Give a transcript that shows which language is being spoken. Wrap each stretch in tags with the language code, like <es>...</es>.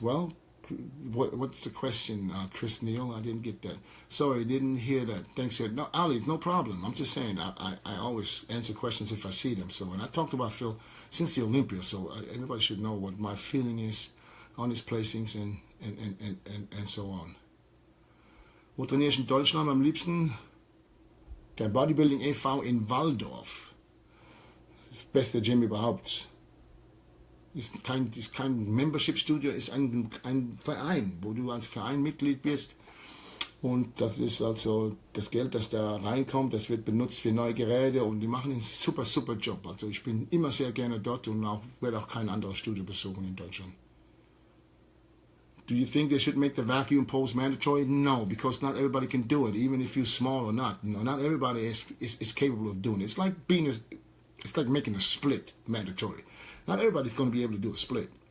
<en>Well, what's the question, Chris Neal? I didn't get that. Sorry, didn't hear that. Thanks. No, Ali, no problem. I'm just saying I always answer questions if I see them. So when I talked about Phil since the Olympia, so everybody should know what my feeling is on his placings and so on.</en> <de>Wo trainiere ich in Deutschland am liebsten? Der Bodybuilding e.V. in Walldorf. Das beste Gym überhaupt. Ist kein Membership-Studio, ist ein Verein, wo du als Verein Mitglied bist. Und das ist also das Geld, das da reinkommt, das wird benutzt für neue Geräte und die machen einen super Job. Also ich bin immer sehr gerne dort und werde auch kein anderes Studio besuchen in Deutschland.</de> <en>Do you think they should make the vacuum pose mandatory? No, because not everybody can do it, even if you're small or not. You know, not everybody is capable of doing it. It's like making a split mandatory. Not everybody's going to be able to do a split.</en>